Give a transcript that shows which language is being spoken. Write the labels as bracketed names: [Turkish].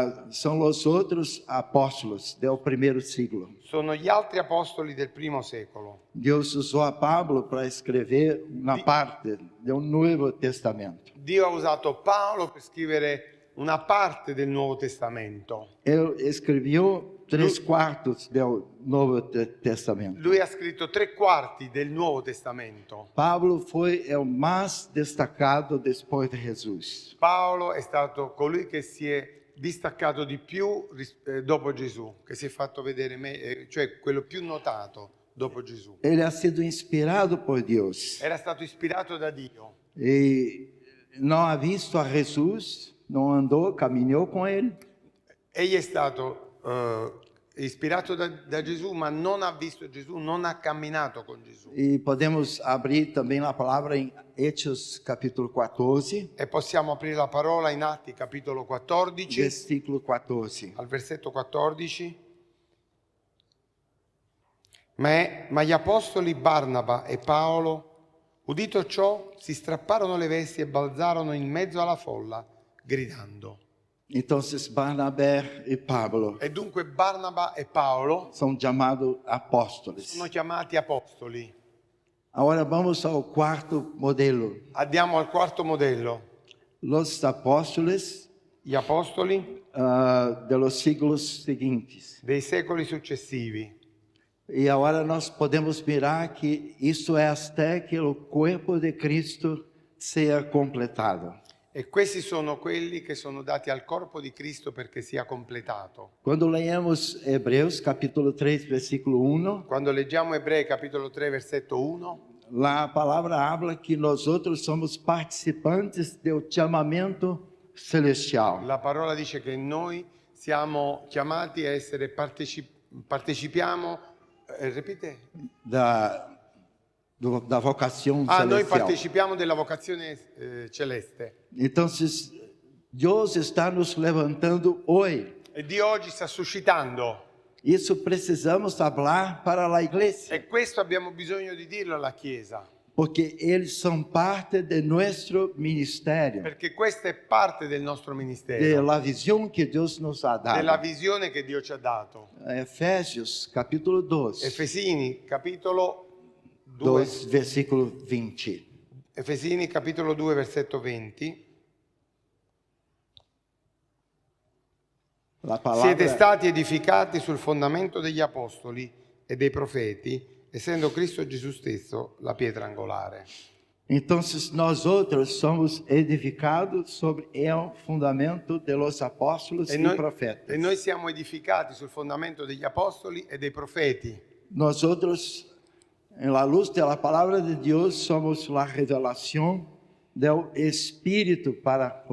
[Portuguese] são os outros apóstolos do primeiro século. [Italian] Sono gli altri apostoli del primo secolo. [Portuguese] Deus usou a Pablo para escrever uma parte do Novo Testamento. [Italian] Dio ha usato Paolo per scrivere una parte del Nuovo Testamento. [Portuguese] Ele escreveu 3/4 do Novo Testamento. [Italian] Lui ha scritto 3/4 del Nuovo Testamento. [Portuguese] Pablo foi o mais destacado depois de Jesus. [Italian] Paolo è stato colui che si è distaccato di più dopo Gesù, che si è fatto vedere, cioè quello più notato dopo Gesù. [Portuguese] Ele ha sido inspirado por Deus [Italian] Era stato ispirato da Dio [Portuguese] e não ha visto a Jesus, não andou, caminhou com ele. [Italian] egli è stato ispirato da Gesù, ma non ha visto Gesù, non ha camminato con Gesù. [Portuguese] E podemos abrir também a palavra em Hechos capítulo 14, [Italian] E possiamo aprire la parola in Atti capitolo 14, [Portuguese] versículo 14. [Italian] al versetto 14. Ma gli apostoli Barnaba e Paolo, udito ciò, si strapparono le vesti e balzarono in mezzo alla folla, gridando. [Portuguese] Então, Barnabé e Pablo [Italian] E dunque Barnaba e Paolo [Portuguese] são chamados apóstolos. [Italian] sono chiamati apostoli. [Portuguese] Agora vamos ao quarto modelo. [Italian] Andiamo al quarto modello. [Spanish] Los apóstolos [Italian] Gli apostoli [Spanish] de los siglos seguintes. [Italian] dei secoli successivi. [Portuguese] E agora nós podemos mirar que isso é até que o corpo de Cristo seja completado. [Italian] E questi sono quelli che sono dati al corpo di Cristo perché sia completato. [Portuguese] Quando lemos Hebreus capítulo 3, versículo 1, [Italian] Quando leggiamo Ebrei capitolo 3 versetto 1, [Portuguese] lá a palavra habla que nós outros somos participantes do chamamento celestial. [Italian] la parola dice che noi siamo chiamati a essere partecipiamo, ripete? [Portuguese] Da vocação [Italian] Noi [Portuguese] celestial. [Italian] partecipiamo della vocazione celeste. [Portuguese] Então, Deus está nos levantando hoje. [Italian] E Dio oggi sta suscitando. [Portuguese] Isso precisamos falar para a igreja, [Italian] E questo abbiamo bisogno di dirlo alla Chiesa, [Portuguese] porque eles são parte de nosso ministério, [Italian] perché questa è parte del nostro ministero, [Portuguese] da visão que Deus nos ha [Italian] della [Portuguese] dado. [Italian] visione che Dio ci ha dato. [Portuguese] Efésios capítulo 2, [Italian] Efesini capitolo 2, [Portuguese] 2 versículo 20. [Italian] Efesini capitolo 2 versetto 20. [Portuguese] La [Italian] Siete [Portuguese] palavra [Italian] stati edificati sul fondamento degli apostoli e dei profeti, essendo Cristo Gesù stesso la pietra angolare. [Portuguese] Então, nós outros somos edificados sobre o fundamento [Spanish] de los apóstolos [Italian] E e noi, [Portuguese] profetas. [Italian] e noi siamo edificati sul fondamento degli apostoli e dei profeti. [Portuguese] Nós outros, [Spanish] em la luz [Portuguese] da palavra de Deus, somos a revelação do Espírito para a